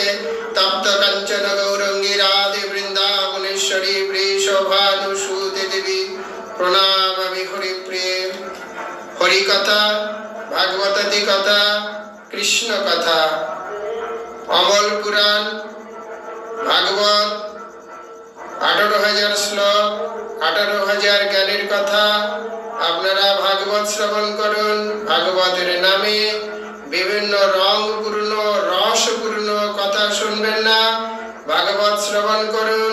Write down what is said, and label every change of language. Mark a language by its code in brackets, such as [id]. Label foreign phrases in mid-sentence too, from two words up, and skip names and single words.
[sa] तप्त कंचन गौरंगी राधे वृंदावनेश्वरी वृषभानुसुते देवी प्रणामामि हरिप्रिये। [bn] হরিকথা ভাগবতী কথা কৃষ্ণ কথা অমল পুরাণ ভাগবত 18,000 শ্লোক 18,000 জ্ঞানের কথা। আপনারা ভাগবত শ্রবণ করুন। ভাগবতের নামে বিভিন্ন রংপূর্ণ রসপূর্ণ কথা শুনবেন না, ভাগবত শ্রবণ করুন।